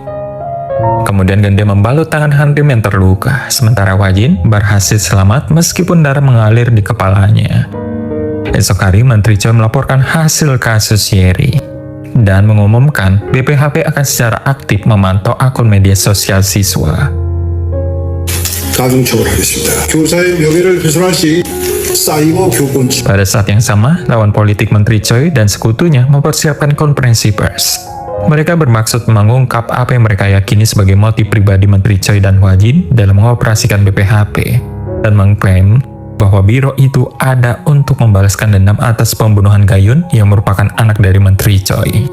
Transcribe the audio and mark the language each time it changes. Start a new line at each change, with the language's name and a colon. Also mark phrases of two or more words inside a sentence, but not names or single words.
Indonesian: Kemudian Gende membalut tangan Handrim yang terluka, sementara Hwajin berhasil selamat meskipun darah mengalir di kepalanya. Esok hari, Menteri Choi melaporkan hasil kasus Yeri dan mengumumkan BPHP akan secara aktif memantau akun media sosial siswa.
Korean: 가중처벌하겠습니다. 교사의 명예를 훼손할 시 사이버 교권
Indonesian: Pada saat yang sama, lawan politik Menteri Choi dan sekutunya mempersiapkan konferensi pers. Mereka bermaksud mengungkap apa yang mereka yakini sebagai motif pribadi Menteri Choi dan Hwajin dalam mengoperasikan BPHP, dan mengklaim bahwa biro itu ada untuk membalaskan dendam atas pembunuhan Gayun yang merupakan anak dari Menteri Choi.